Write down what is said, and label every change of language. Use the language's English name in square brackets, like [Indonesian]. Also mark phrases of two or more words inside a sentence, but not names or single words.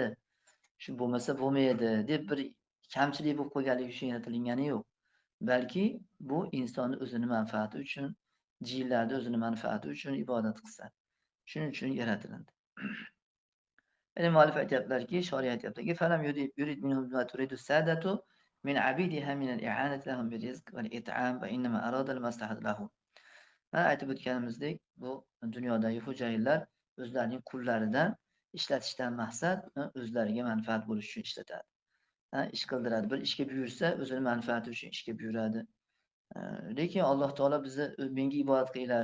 [Uzbek] Shu bo'lmasa bo'lmaydi deb bir kamchilik bo'lib qolganligi uchun yaratilgani yo'q. Balki bu insonni o'zini manfaati uchun, jinlarni o'zini manfaati uchun ibodat qilsa. Shuning uchun yaratiladi. Ya'ni muallif aytyaptilarki, shoriy aytyaptilarki, [Arabic] "فلم يرد منهم ما تريد السادة من عبيدها من الإعانة لهم بالرزق والإطعام وإنما أراد المصلحة لهم." [Uzbek] Mana aytib o'tganimizdek, bu dunyodagi xo'jayinlar o'zlarining qullaridan ishlatishdan maqsad o'zlariga manfaat bo'lish uchun ishlatadi. Ish qildiradi. Bir ishga buyursa, o'zini manfaati uchun ishga buyuradi. Lekin Alloh taolo bizni menga ibodat qilinglar.